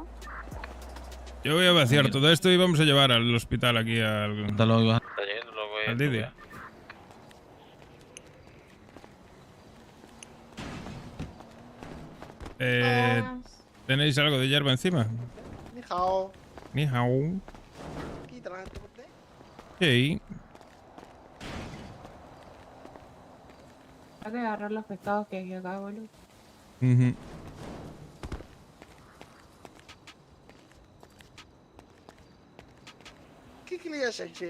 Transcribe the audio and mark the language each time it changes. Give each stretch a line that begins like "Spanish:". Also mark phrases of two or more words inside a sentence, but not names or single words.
Spanish: Yo voy a vaciar todo esto y vamos a llevar al hospital aquí al Didi. ¿Tenéis algo de hierba encima?
Chinese: Ni hao. Ni hao.
Spanish: Quítala, ¿te compré? Sí. Hay que agarrar los pescados que hay acá, boludo. Ujú. ¿Qué le has hecho?